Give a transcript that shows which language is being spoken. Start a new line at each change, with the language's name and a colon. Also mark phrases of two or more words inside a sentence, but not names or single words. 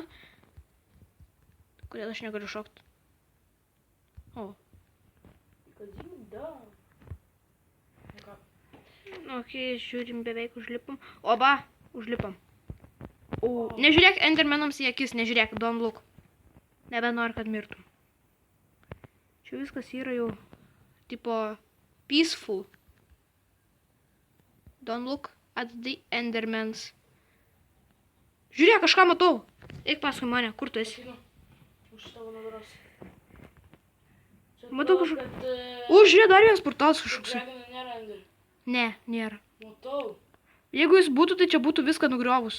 Lithuanian: Kodėl aš negaliu šokti? O. Ok, žiūrim, beveik užlipam. Oba, užlipam. Nežiūrėk endermenams į akis, nežiūrėk,
English: don't look.
Lithuanian: Nebenori, kad mirtum. Čia viskas yra jau tipo peaceful.
English: Don't look at the endermans.
Lithuanian: Žiūrėk, kažką matau. Eik paskui mane, kur tu esi? Už tavo nugaros. Matau kažką. Žiūrėk, dar vienas portalas kažkoks. Dragonų nėra Ender. Ne, nėra. Matau. Jeigu jis būtų, tai čia būtų viską nugriovus.